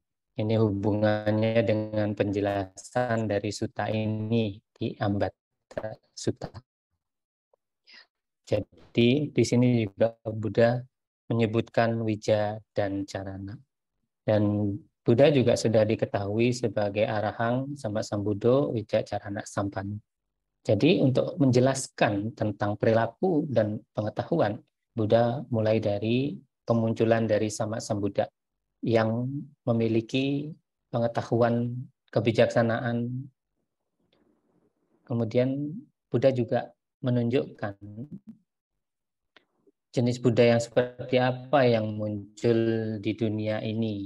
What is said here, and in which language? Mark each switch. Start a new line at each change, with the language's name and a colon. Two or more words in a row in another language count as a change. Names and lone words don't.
Indonesian: Ini hubungannya dengan penjelasan dari sutta ini di Ambata Sutta. Jadi di sini juga Buddha menyebutkan wija dan carana. Dan Buddha juga sudah diketahui sebagai
Pali: arahang sama sambuddho wija carana sampano.
Indonesian: Jadi untuk menjelaskan tentang perilaku dan pengetahuan, Buddha mulai dari kemunculan dari sama sambuddha yang memiliki pengetahuan, kebijaksanaan. Kemudian Buddha juga menunjukkan jenis Buddha yang seperti apa yang muncul di dunia ini.